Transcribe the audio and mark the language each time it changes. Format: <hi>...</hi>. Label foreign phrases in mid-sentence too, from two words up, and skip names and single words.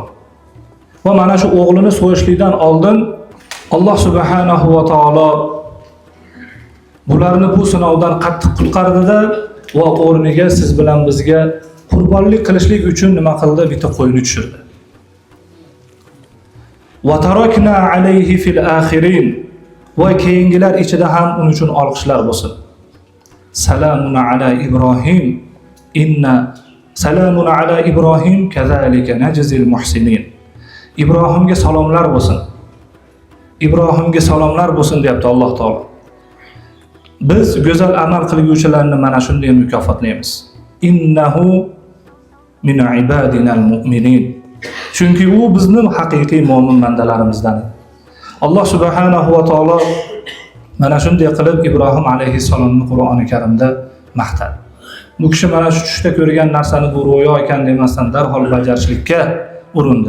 <uz>Va mana shu o'g'lini so'yishlikdan oldin Alloh</uz> <ar>سبحانه وتعالى</ar> <uz>bularni bu sinovdan qattiq qutqardida va o'rniga siz bilan bizga qurbonlik qilishlik uchun nima qildi? Bitta qo'yni tushirdi.</uz> <ar>وتركنا عليه في الآخرين.</ar> <uz>Va keyingilar ichida ham uning uchun olqishlar bo'lsin.</uz> <ar>سلام على إبراهيم إن سلام على إبراهيم كذلك نجزي المحسنين.</ar> <uz>Ibrohimga salomlar bo'lsin. Ibrohimga salomlar bo'lsin deyapti Alloh taolo. Biz go'zal amal qilguvchilarni mana shunday mukofotlaymiz.</uz> <ar>إنه من عبادنا المؤمنين.</ar> <uz>Chunki u bizning haqiqiy mu'min bandalarimizdan. Alloh</uz> <ar>سبحانه وتعالى</ar> <uz>mana shunday qilib Ibrohim alayhisalomni Qur'oni Karimda maqtadi. Bu kishi mana shu tushda ko'rgan narsani bu ro'yo ekan demasdan darhol bajarishlikka urindi.</uz>